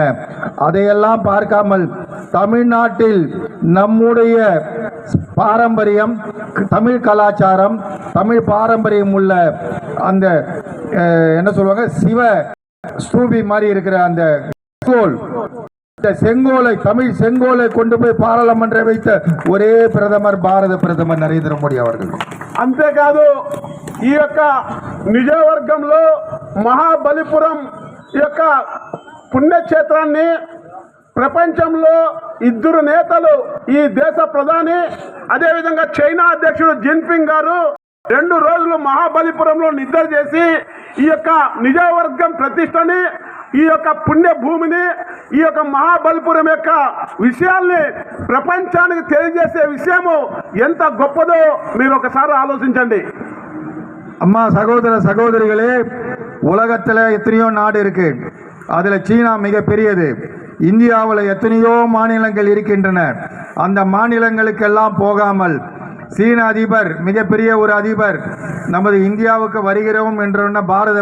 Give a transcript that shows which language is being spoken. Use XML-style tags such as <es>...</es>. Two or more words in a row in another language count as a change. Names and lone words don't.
<ta>அதையெல்லாம் பார்க்காமல் தமிழ்நாட்டில் நம்முடைய பாரம்பரியம், தமிழ் கலாச்சாரம், தமிழ் பாரம்பரியம் உள்ள அந்த என்ன சொல்லுவாங்க, சிவ ஸ்தூபி மாதிரி இருக்கிற அந்த செங்கோலை, தமிழ் செங்கோலை கொண்டு போய் பாராளுமன்ற வைத்த ஒரே பிரதமர் பாரத பிரதமர் நரேந்திர மோடி அவர்கள்.</ta> <te>అంతేకాదు ఈ యొక్క నియోజకవర్గంలో మహాబలిపురం ఈ యొక్క పుణ్యక్షేత్రాన్ని ప్రపంచంలో 2 నేతలు, ఈ దేశ ప్రధాని, అదేవిధంగా చైనా అధ్యక్షుడు జిన్పింగ్ గారు 2 రోజులు మహాబలిపురంలో నిద్ర చేసి ఈ యొక్క నియోజకవర్గం ప్రతిష్టని, ఈ యొక్క పుణ్య భూమిని, ఈ యొక్క మహాబలిపురం యొక్క విషయాల్ని ప్రపంచానికి తెలియజేసే విషయము ఎంత గొప్పదో మీరు ఒకసారి ఆలోచించండి.</te> <ta>அம்மா சகோதர சகோதரிகளே, உலகத்துல எத்தனையோ நாடு இருக்கு. அதுல சீனா மிக பெரியது. இந்தியாவில் எத்தனையோ மாநிலங்கள் இருக்கின்றன. அந்த மாநிலங்களுக்கெல்லாம் போகாமல் சீன அதிபர், மிகப்பெரிய ஒரு அதிபர், நமது இந்தியாவுக்கு வருகிறோம் என்ற பாரத</ta>